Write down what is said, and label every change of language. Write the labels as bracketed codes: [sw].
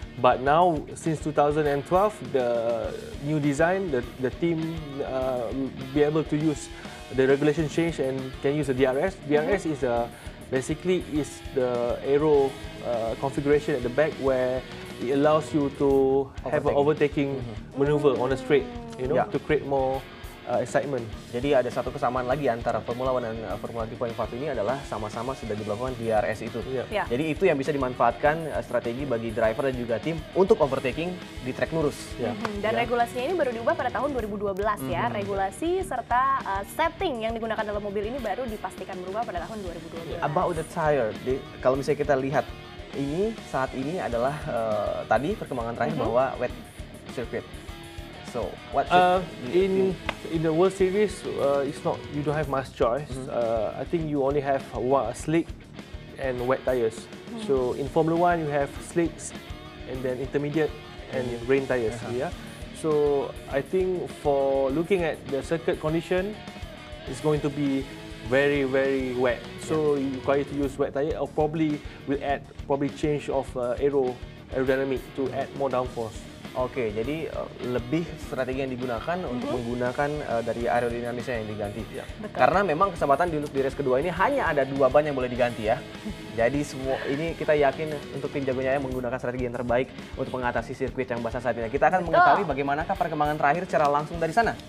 [en] But now, since 2012, the new design, the team be able to use the regulation change and can use the DRS. DRS is basically is the aero configuration at the back where it allows you to have an overtaking maneuver on the straight, to create more excitement. [id] Jadi ada satu kesamaan lagi antara Formula 1 dan Formula 3.5 ini adalah sama-sama sudah dilakukan DRS itu. Jadi itu yang bisa dimanfaatkan strategi bagi driver dan juga tim untuk overtaking di trek lurus. Dan regulasinya ini baru diubah pada tahun 2012 ya. Regulasi serta setting yang digunakan dalam mobil ini baru dipastikan berubah pada tahun 2012. About the tire, kalau misalnya kita lihat ini saat ini adalah tadi perkembangan terakhir bahwa wet circuit. [en] So what in the World Series, it's not, you don't have much choice. I think you only have slick and wet tires. So in Formula 1 you have slicks and then intermediate and rain tires. So I think for looking at the circuit condition, it's going to be very wet. So you require to use wet tire, or probably will add change of aerodynamic to add more downforce. [id] Oke, jadi lebih strategi yang digunakan untuk menggunakan dari aerodinamisnya yang diganti. Karena memang kesempatan untuk di race kedua ini hanya ada 2 ban yang boleh diganti ya. Jadi semua ini kita yakin untuk tim Jagonya Ayam menggunakan strategi yang terbaik untuk mengatasi sirkuit yang basah saat ini. Kita akan mengetahui bagaimanakah perkembangan terakhir secara langsung dari sana.